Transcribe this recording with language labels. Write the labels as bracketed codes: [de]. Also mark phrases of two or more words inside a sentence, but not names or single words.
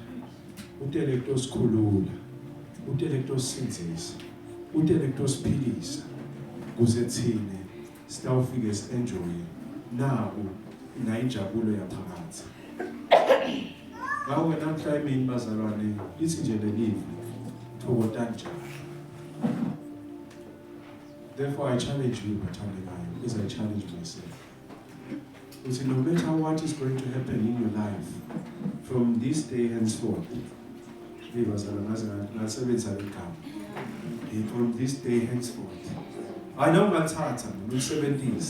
[ss] Utelekto sikhulula. Utelekto sinzisa. Utelekto siphilisa. Kuze thine sitawufike si-enjoy naku nayinjabulo yaphakathi. Ngawe namhla emini bazalwane lithi nje lelive thokotani njalo. [en] Therefore I challenge you bathandekayo as I challenge myself. Because no matter what is going to happen in your life from this day henceforth, from this day henceforth, I know Matata, in 70s.